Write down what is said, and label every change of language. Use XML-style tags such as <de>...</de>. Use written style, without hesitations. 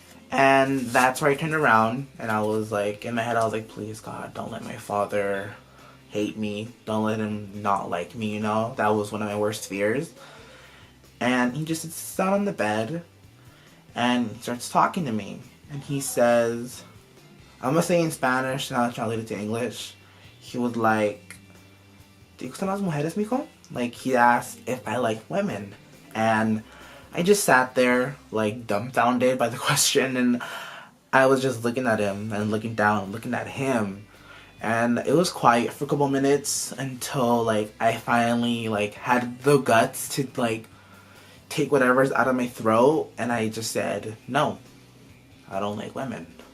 <en>And that's where I turned around. And I was like, in my head, I was like, please, God, don't let my father hate me. Don't let him not like me, you know. That was one of my worst fears. And he just sits down on the bed and starts talking to me. And he says, I'm going to say in Spanish and I'll translate it to English. He was like,</en> <es>¿Te gustan las mujeres, mijo?</es> <en>Like, he asked if I like women. And I just sat there, like, dumbfounded by the question. And I was just looking at him and looking down and looking at him. And it was quiet for a couple minutes until, like, I finally, like, had the guts to, like, take whatever's out of my throat, and I just said, no, I don't like women.</en>